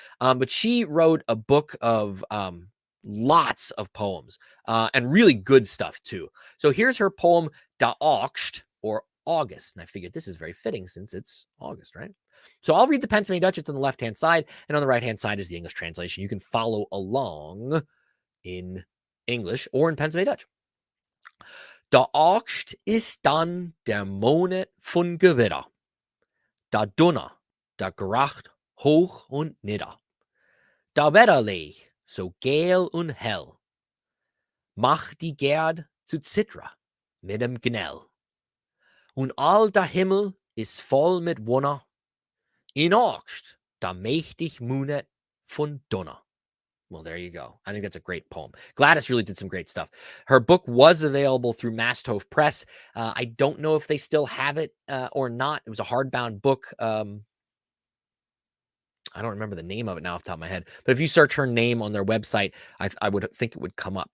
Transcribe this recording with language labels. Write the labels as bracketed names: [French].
[English] But she wrote a book of lots of poems and really good stuff too. So here's her poem, Da Aagscht, or August. And I figured this is very fitting since it's August, right? So I'll read the Pennsylvania Dutch. It's on the left-hand side, and on the right-hand side is the English translation. You can follow along in English or in Pennsylvania Dutch. [Pennsylvania German] Da Aagscht ist dann der Monat von Gewitter. Da Donner, da Gracht hoch und nieder. Da Wetterlech so gel und hell, macht die Gerd zu Zitra mit dem Gnell. Und all der Himmel ist voll mit Wonner, in Aagscht, da mächtig Monat von Donner. [English] Well, there you go. I think that's a great poem. Gladys really did some great stuff. Her book was available through Masthof Press. I don't know if they still have it or not. It was a hardbound book. I don't remember the name of it now off the top of my head. But if you search her name on their website, I would think it would come up.